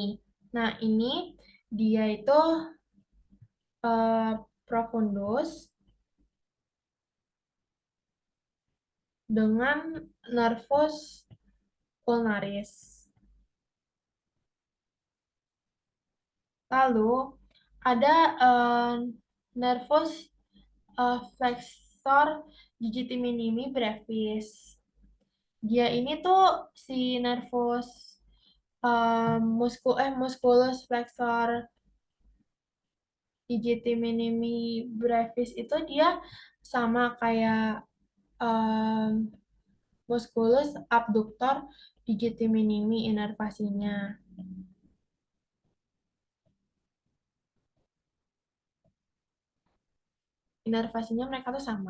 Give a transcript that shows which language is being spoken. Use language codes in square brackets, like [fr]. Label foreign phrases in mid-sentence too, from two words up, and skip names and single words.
[id] Nah, ini dia itu profundus dengan [la] nervus ulnaris. [id] Lalu ada [la] nervus flexor digiti minimi brevis. [id] Dia ini tuh si [la] nervus musculus flexor digiti minimi brevis [id] itu dia sama kayak em, [la] musculus abductor digiti minimi [id] inervasinya. Inervasinya mereka tuh sama.